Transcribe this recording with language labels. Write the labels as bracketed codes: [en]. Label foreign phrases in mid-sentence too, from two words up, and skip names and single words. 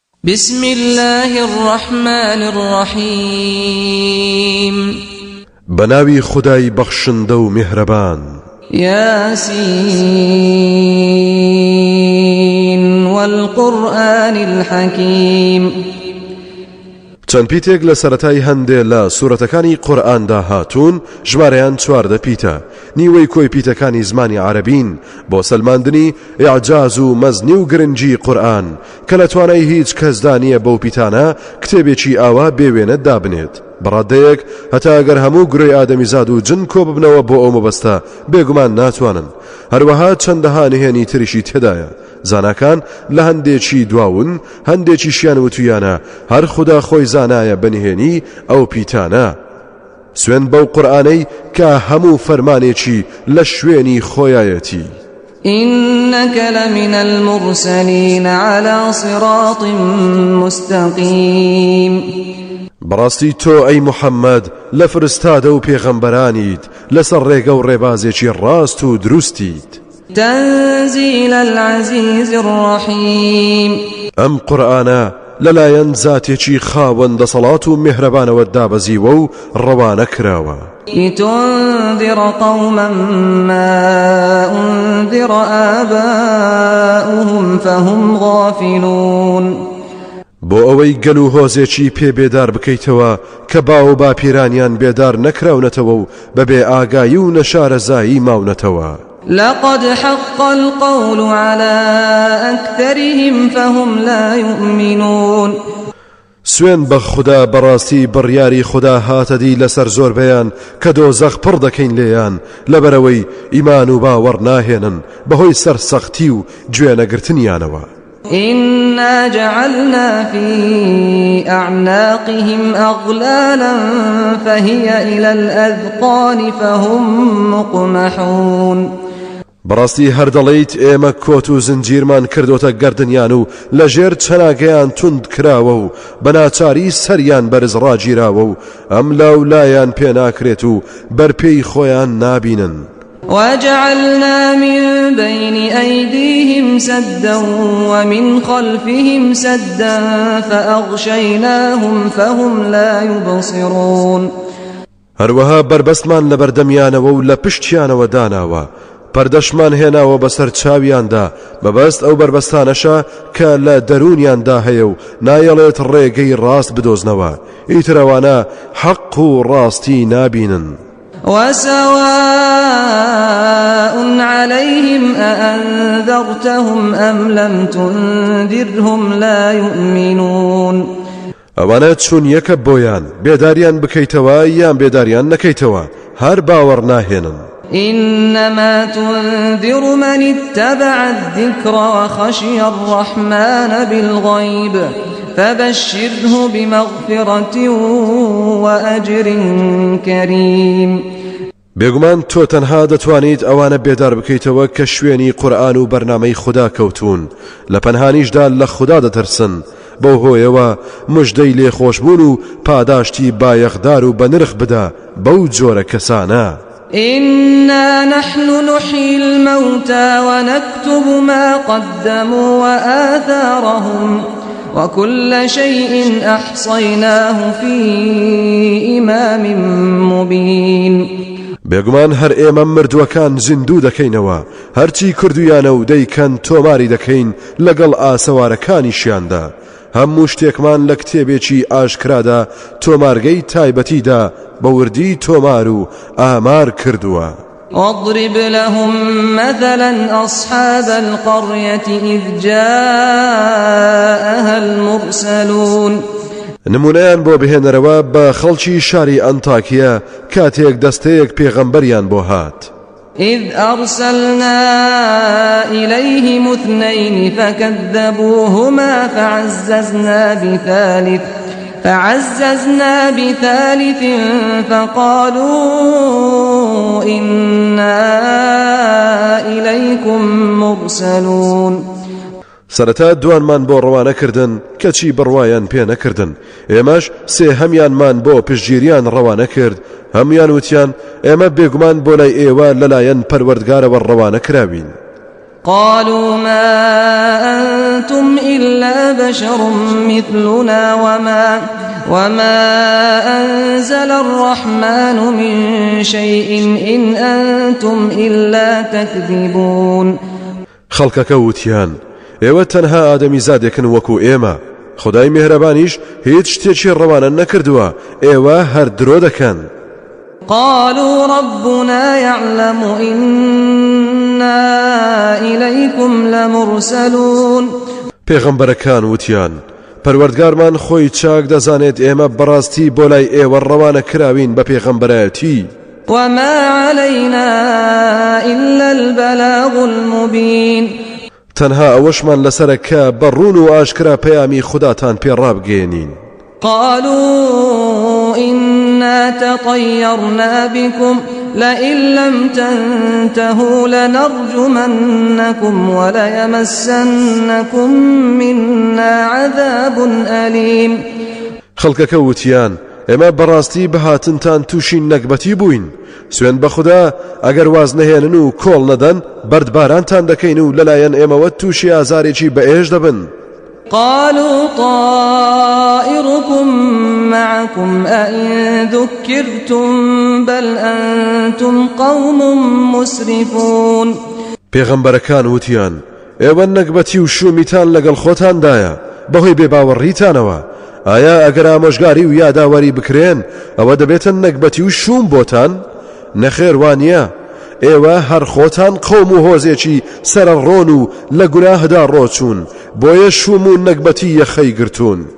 [ar] بسم الله الرحمن الرحيم [ckb] بناوي خداي بخشندو مهربان [ar] ياسين والقرآن الحكيم [ckb] چەند پیتێک لە سەرەتای هەندێ لە سوورەتەکانی قورئاندا هاتوون ژمارەیان 14 پیتە نیوەی کۆی پیتەکانی زمانی عەرەبین بۆ سەلماندنی ئیعجاز و مەزنی و گرنگی قورئان کە لە توانای هیچ کەسدا نییە بەو پیتانە کتێبێکی ئاوا بێوێنە دابنێت بەڕادەیەک هەتا ئەگەر هەموو گرۆی ئادەمیزاد و جن کۆ ببنەوە بۆ ئەو مەبەستە بێگومان ناتوانن هەروەها چەندەها نهێنی تریشی تێدایە زاناکان لە هەندێکی دواون هەندێکیشیان وتویانە هەر خوددا خۆی زانایە بەنهێنی ئەو پیتانە سوێن بەو قورئانەی کە هەموو فەرمانێکی لە شوێنی خۆیایەتی [ar] إنك لمن المرسلين على صراط مستقيم [ckb] بەڕاستی تۆ ئەی محەممەد لە فرستادە و پێغەمبەرانیت لەسەر ڕێگە و ڕێبازێکی ڕاست و دروستیت [ar] تنزيل العزيز الرحيم [ckb] ئەم قورئانە لەلایەن زاتێکی خاوەندە دەسەڵات و میهرەبانەوە دابەزیوە و ڕەوانە کراوە [ar] لتنذر قوما ما أنذر آباؤهم فهم غافلون [ckb] بۆ ئەوەی گەل و هۆزێکی پێ بێدار بکەیتەوە کە باو باپیرانیان بێدار نەکراونەتەوە و بەبێ ئاگایی و نەشارەزایی ماونەتەوە [ar] لقد حق القول على أكثرهم فهم لا يؤمنون [ckb] سوێن بە خوددا بەڕاستی بڕیاری خوددا هاتەدی لەسەر زۆربەیان کە دۆزەخ پڕ دەکەین لێیان لەبەرەوەی ئیمان و باوەڕ ناهێنن بەهۆی سەرسەختی و گوێنەگرتنیانەوە [ar] إنا جعلنا في أعناقهم أغلالا فهي إلى الأذقان فهم مقمحون [ckb] بەڕاستی هەردەڵێیت ئێمە کۆت و زنجیرمان کردوتە گەردنیان و لە ژێر چەناگەیان توند کراوە و بەناچاری سەریان بەرز ڕاگیراوە و ئەم لاولایان پێ ناکرێت و بەرپێی خۆیان نابینن [ar] وجعلنا من بين أيديهم سدا ومن خلفهم سدا فأغشيناهم فهم لا يبصرون [ckb] هەروەها بربەستمان لە بەردەمیانەوە و لە پشتیانەوە داناوە پەردەشمان هێناوە بەسەر چاویاندا مەبەست ئەو بربەستانەشە کە لە دەرونیاندا هەیە و نایەڵێت ڕێگەی ڕاست بدۆزنەوە ئیترەوانە حەق و ڕاستی نابینن [ar] وسواء عليهم أأنذرتهم أم لم تنذرهم لا يؤمنون [ckb] ئەوانە چون یەکە بۆیان بێداریان بکەیتەوە یان بێداریان نەکەیتەوە هەر باوەڕ ناهێنن [ar] إنما تنذر من اتبع الذكر وخشي الرحمن بالغيب فبشره بمغفرة وأجر كريم [ckb] بێگومان تۆ تەنها دەتوانیت ئەوانە بێدار بکەیتەوە کە شوێنی قورئان و بەرنامەی خوددا کەوتون لە پەنهانیشدا لە خوددا دەترسن بەو هۆیەوە مژدەی لێخۆشبوون و پاداشتی بایەخدار و بەنرخ بدە بەو جۆرە کەسانە [ar] إنا نحن نحيي الموتى ونكتب ما قدموا وآثارهم وكل شيء أحصيناه في إمام مبين [ckb] بێگومان هەر ئێمە مردووەکان زیندوو دەکەینەوە هەرچی کردویانە و دەیکەن تۆماری دەکەین لەگەڵ ئاسەوارەکانیشیاندا هەموو شتێکمان لە کتێبێکی ئاشکرادا تۆمارگەی تایبەتیدا بە وردی تۆمار و ئامار کردووە [ar] واضرب لهم مثلا أصحاب القرية إذ جاءها المرسلون [ckb] نمونەیان بۆ بهێنەرەوە بە خەڵکی شاری ئەنتاکیە کاتێک دەستەیەک پێغەمبەریان بۆ هات [ar] إذ أرسلنا إليهم اثنين فكذبوهما فعززنا بثالث فقالوا إنا إليكم مرسلون [ckb] سەرەتا دوانمان بۆ ڕەوانەکردن کەچی بڕوایان پێ نەکردن ئێمەش سێ هەمیانمان بۆ پشتگیریان ڕەوانە کرد هەمویان وتیان ئێمە بێگومان بۆ لای ئێوە لەلایەن پەروەردگارەوە ڕەوانە کراوین [ar] قالوا ما أنتم إلا بشر مثلنا وما أنزل الرحمن من شيء إن أنتم إلا تكذبون. [ckb] خەڵکەکە وتیان ئێوە تەنها ئادەمی زادێکن وەکو ئێمە، خدای میهرەبانیش هیچ شتێکی ڕەوانە نەکردووە، ئێوە هەر درۆ دەکەن. [ar] قالوا ربنا يعلم إنا إليكم لمرسلون. [ckb] پێغەمبەرەکان وتیان پەروەردگارمان خۆی چاک دەزانێت ئێمە بەڕاستی بۆ لای ئێوە ڕەوانە کراوین بە پێغەمبەرایەتی. [ar] وما علينا إلا البلاغ المبين. [ckb] تەنها ئەوەشمان لەسەرە کە بەڕوون و ئاشکرا پەیامی خوداتان پێڕابگەێنین. [ar] قالوا إنا تطيرنا بكم لئن لم تنتهوا لنرجمنكم وليمسنكم منا عذاب أليم. [ckb] خەڵکەکە وتیان ئێمە بەڕاستی بەهاتنتان تووشی نەکبەتی بووین، سوێن بە خوددا ئەگەر واز نەهێنن و کۆڵ نەدەن بەردبارانتان دەکەین و لەلایەن ئێمەوە تووشی ئازارێکی بەئێش دەبن. [ar] قالوا طائركم معكم أئن ذكرتم بل أنتم قوم مسرفون. [ckb] پێغەمبەرەکان وتیان ئێوە نەکبەتی و شومیتان لەگەڵ خۆتاندایە بەهۆی بێباوەڕیتانەوە، ئایا ئەگەر ئامۆژگاری و یاداوەری بکرێن ئەوە دەبێتە نەکبەتی و شوم بۆتان؟ نەخێر وانە، ئێوە هەر خۆتان قەوم و هۆزێکی سەرڕۆن و لە گوناهدا ڕۆچوون، بۆیە شوم و نەکبەتی یەخەی گرتوون.